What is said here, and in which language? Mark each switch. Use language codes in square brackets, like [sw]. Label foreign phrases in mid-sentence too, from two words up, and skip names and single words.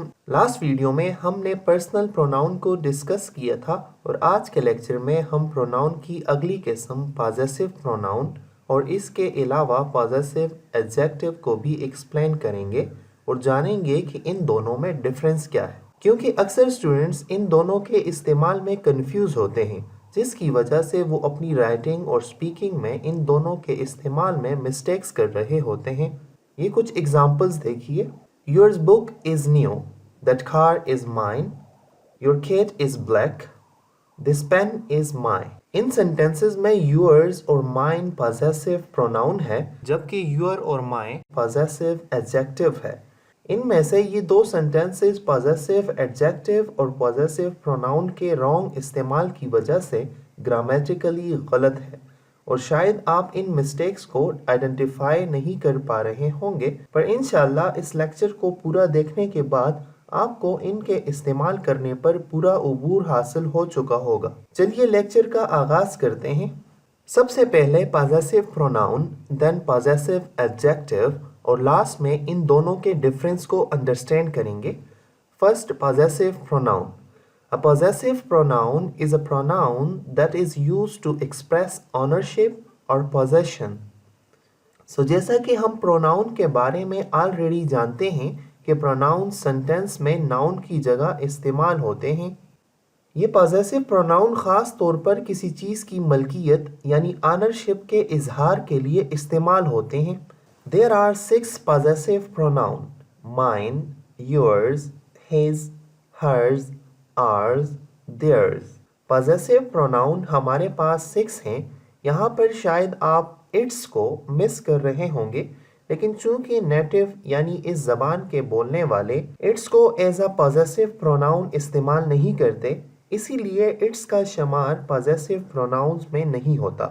[en] last video [ur] میں ہم نے [en] personal pronoun [ur] کو ڈسکس کیا تھا اور آج کے لیکچر میں ہم پروناؤن کی اگلی قسم [en] possessive pronoun [ur] اور اس کے علاوہ [en] possessive adjective [ur] کو بھی ایکسپلین کریں گے اور جانیں گے کہ ان دونوں میں ڈفرنس کیا ہے، کیونکہ اکثر اسٹوڈنٹس ان دونوں کے استعمال میں کنفیوز ہوتے ہیں، جس کی وجہ سے وہ اپنی رائٹنگ اور اسپیکنگ میں ان دونوں کے استعمال میں مسٹیکس کر رہے ہوتے ہیں. یہ کچھ ایگزامپلز دیکھیے. [en] Your book is new. That car is mine. Your cat is black. This pen is mine. [ur] इन sentences में yours और [en] mine possessive pronoun [ur] ہے، جبکہ your और [en] my possessive adjective [ur] है। ان میں سے یہ دو [en] sentences possessive adjective [ur] और [en] possessive pronoun [ur] के wrong استعمال کی وجہ سے grammatically غلط ہے اور شاید آپ ان مسٹیکس کو آئیڈنٹیفائی نہیں کر پا رہے ہوں گے، پر ان شاء اللہ اس لیکچر کو پورا دیکھنے کے بعد آپ کو ان کے استعمال کرنے پر پورا عبور حاصل ہو چکا ہوگا. چلیے لیکچر کا آغاز کرتے ہیں۔ سب سے پہلے [en] possessive pronoun, then possessive adjective [ur] اور لاسٹ میں ان دونوں کے ڈفرنس کو انڈرسٹینڈ کریں گے. [en] first, possessive pronoun. A possessive pronoun is a pronoun that is used to express ownership or possession. [ur] So جیسا کہ ہم pronoun کے بارے میں آلریڈی جانتے ہیں کہ [en] pronoun sentence [ur] में noun کی جگہ استعمال ہوتے ہیں. ये [en] possessive pronoun [ur] خاص طور پر کسی چیز کی ملکیت یعنی ownership کے اظہار کے لیے استعمال ہوتے ہیں. [en] There are 6 possessive pronoun: mine, yours, his, hers, ours, theirs। possessive pronoun [ur] ہمارے پاس 6 ہیں. یہاں پر شاید آپ اٹس کو مس کر رہے ہوں گے، لیکن چونکہ نیٹو یعنی اس زبان کے بولنے والے اٹس کو [en] as a possessive pronoun [ur] استعمال نہیں کرتے، اسی لیے اٹس کا شمار [en] possessive pronouns [ur] میں نہیں ہوتا.